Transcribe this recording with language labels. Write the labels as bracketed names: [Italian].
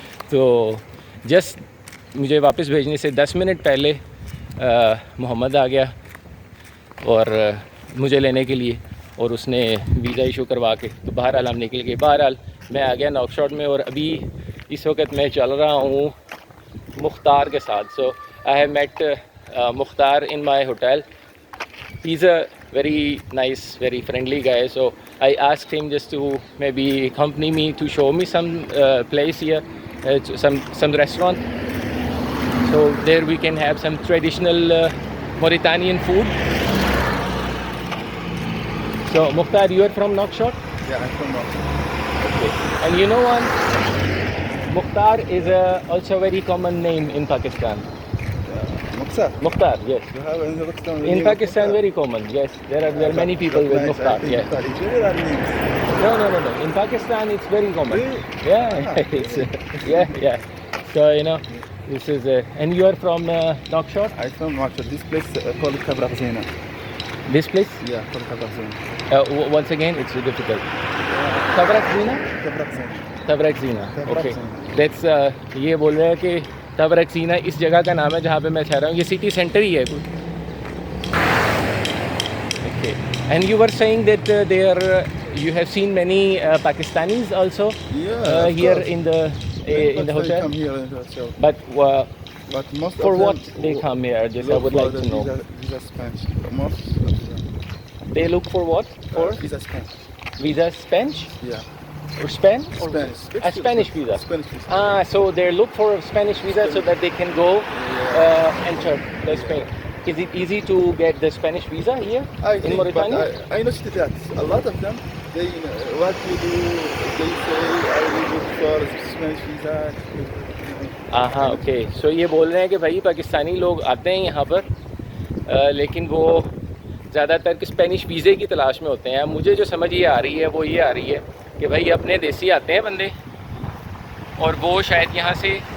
[Hindi] तो जस्ट मुझे वापस भेजने से 10 मिनट पहले मोहम्मद आ गया और मुझे लेने के लिए, और उसने वीज़ा इशू करवा के तो बहरहाल हम निकल गए। बहरहाल मैं आ गया नॉकशॉट में, और अभी इस वक्त मैं चल रहा हूँ मुख्तार के साथ। [English] So I have met Mukhtar in my hotel. He is a very nice, very friendly guy. So I asked him just to maybe accompany me to show me some place here, some restaurant. So there we can have some traditional Mauritanian food. So Mukhtar, you are from Nouakchott? Yeah, I'm from Nouakchott. Okay. And you know one, Mukhtar is also a very common name in Pakistan. Mukhtar. Mukhtar, yes. You have in Pakistan. In Pakistan, very common. Yes, there are many people with Mukhtar. Yes. It's very rare names. No. In Pakistan, it's very common. Really? Yeah, it's, yeah. So this is and you are from Nouakchott? I'm from Nouakchott. This place called Tabrak Zena. This place? Yeah, called Tabrak Zena. Once again, it's difficult. Tabrak Zina? Tabrak Zena. [Hindi] तबरक सीना तबरक okay सीना। That's ये बोल रहे हैं कि तबरक सीना इस जगह का नाम है जहाँ पे मैं ठहरा हूँ ये सिटी सेंटर ही है कोई [English] Okay and you were saying that there you have seen many Pakistanis also here in the hotel Come here in the hotel. but most for of them what they come here just I would like to know Visa Spanish. Most of them. they look for what for Visa Spanish. visa Spanish Yeah. or Spain or Spanish. a Spanish visa Spanish visa. so they look for a Spanish visa so that they can go enter the Spain. Is it easy to get the Spanish visa here in Mauritania? I noticed that a lot of them, they what you do, they say I will look for Spanish visa. [Hindi] हाँ okay so ये बोल रहे हैं कि भाई पाकिस्तानी लोग आते हैं यहाँ पर लेकिन वो ज़्यादातर स्पेनिश वीज़े की तलाश में होते हैं मुझे जो समझ ये आ रही है वो ये आ रही है कि भाई अपने देसी आते हैं बंदे और वो शायद यहाँ से